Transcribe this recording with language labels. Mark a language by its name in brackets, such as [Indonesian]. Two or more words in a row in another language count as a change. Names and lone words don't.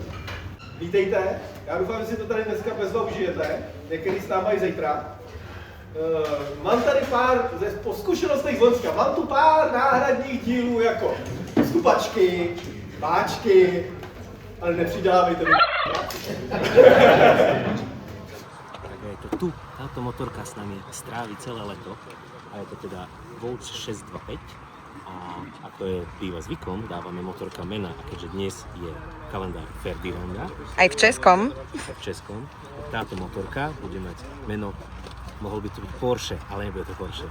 [Czech] Vítejte, já doufám, že si to tady dneska bez toho užijete, některý s náma i zítra. Mám tady pár po zkušenostech z Loňska, mám tu pár náhradních dílů jako stupačky, páčky, ale nepřidávejte mi. [Slovak] Tak je to tu, táto motorka s nami stráví celé leto a je to teda Vouch 625 a ako je býva zvykom, dávame motorka mena a keďže dnes je kalendár Ferdinanda Aj v českom. táto motorka bude mať meno, mohol by to byť Porsche, ale nebude to Porsche.